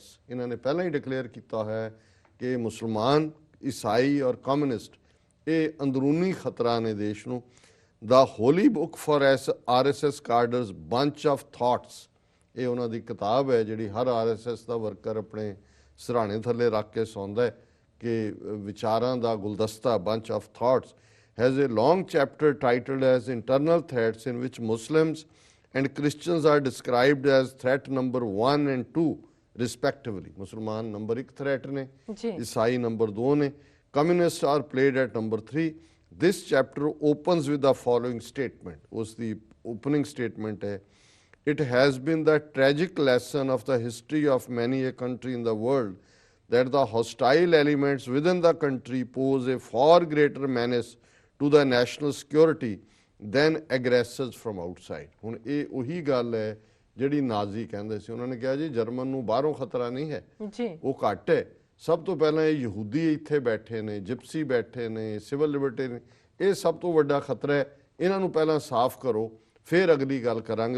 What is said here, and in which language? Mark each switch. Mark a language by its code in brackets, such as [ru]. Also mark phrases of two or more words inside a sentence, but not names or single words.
[pa] ਇਹਨਾਂ ਨੇ ਪਹਿਲਾਂ ਹੀ ਡਿਕਲੇਅਰ ਕੀਤਾ ਹੋਇਆ ਕਿ ਮੁਸਲਮਾਨ, ਈਸਾਈ ਔਰ ਕਮਿਊਨਿਸਟ ਇਹ ਅੰਦਰੂਨੀ ਖਤਰਾ ਨੇ ਦੇਸ਼ ਨੂੰ। [en] The Holy Book for RSS cadres Bunch of Thoughts, [pa] ਇਹ ਉਹਨਾਂ ਦੀ ਕਿਤਾਬ ਹੈ ਜਿਹੜੀ ਹਰ RSS ਦਾ ਵਰਕਰ ਆਪਣੇ ਸਿਰਹਾਣੇ ਥੱਲੇ ਰੱਖ ਕੇ ਸੌਂਦਾ ਹੈ, ਕਿ ਵਿਚਾਰਾਂ ਦਾ ਗੁਲਦਸਤਾ [en] Bunch of Thoughts has a long chapter titled as internal threats in which Muslims and Christians are described as threat number 1 and 2 respectively। [pa] ਮੁਸਲਮਾਨ ਨੰਬਰ 1 ਥ੍ਰੈਟ ਨੇ, ਈਸਾਈ ਨੰਬਰ 2 ਨੇ, ਕਮਿਊਨਿਸਟ [en] are played at number 3। This chapter opens with the following statement। [pa] ਉਸ ਦੀ [en] opening statement ਹੈ, it has been the tragic lesson of the history of many a country in the world that the hostile elements within the country pose a far greater menace to the national security than aggressors from outside। [pa] ਹੁਣ ਇਹ ਉਹੀ ਗੱਲ ਹੈ ਜਿਹੜੀ ਨਾਜ਼ੀ ਕਹਿੰਦੇ ਸੀ। ਉਹਨਾਂ ਨੇ ਕਿਹਾ ਜੀ ਜਰਮਨ ਨੂੰ ਬਾਹਰੋਂ ਖਤਰਾ ਨਹੀਂ ਹੈ, ਉਹ ਘੱਟ ਹੈ। ਸਭ ਤੋਂ ਪਹਿਲਾਂ ਇਹ ਯਹੂਦੀ ਇੱਥੇ ਬੈਠੇ ਨੇ, ਜਿਪਸੀ ਬੈਠੇ ਨੇ, ਸਿਵਲ ਲਿਬਰਟੇਰੀਅਨ, ਇਹ ਸਭ ਤੋਂ ਵੱਡਾ ਖਤਰਾ ਹੈ। ਇਹਨਾਂ ਨੂੰ ਪਹਿਲਾਂ ਸਾਫ਼ ਕਰੋ, ਫਿਰ ਅਗਲੀ ਗੱਲ ਕਰਾਂਗੇ।